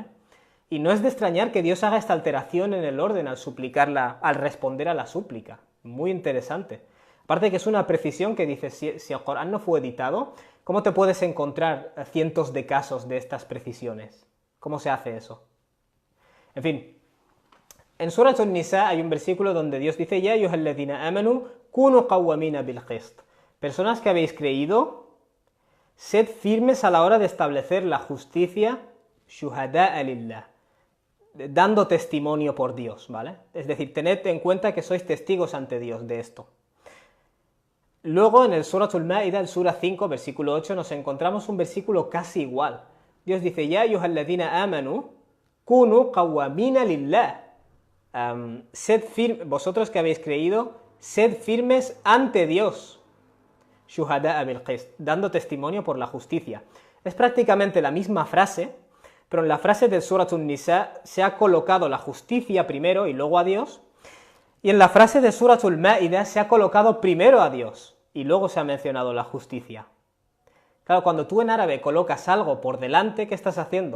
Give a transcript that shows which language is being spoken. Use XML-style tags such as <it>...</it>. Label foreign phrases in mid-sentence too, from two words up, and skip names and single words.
<es>Y no es de extrañar que Dios haga esta alteración en el orden al responder a la súplica. Muy interesante. Aparte que es una precisión que dice, si el Corán no fue editado, ¿cómo te puedes encontrar cientos de casos de estas precisiones? ¿Cómo se hace eso? En fin, en Surat An-Nisa hay un versículo donde Dios dice,</es> <ar>يا أيها الذين آمنوا كونوا قوامين بالقسط.</ar> <es>Personas que habéis creído, sed firmes a la hora de establecer la justicia,</es> <ar>شهداء لله,</ar> <es>dando testimonio por Dios, ¿vale? Es decir, tened en cuenta que sois testigos ante Dios de esto. Luego en el Suratul Ma'idah, el Sura 5, versículo 8, nos encontramos un versículo casi igual. Dios dice,</es> <ar>يا أيها الذين آمنوا كونوا قوامين لله.</ar> <es>Vosotros que habéis creído, sed firmes ante Dios.</es> <ar>شهداء بالقسط,</ar> <es>dando testimonio por la justicia. Es prácticamente la misma frase, pero en la frase del Suratul Nisa se ha colocado la justicia primero y luego a Dios, y en la frase de Suratul Ma'idah se ha colocado primero a Dios y luego se ha mencionado la justicia. Claro, cuando tú en árabe colocas algo por delante, ¿qué estás haciendo?</es>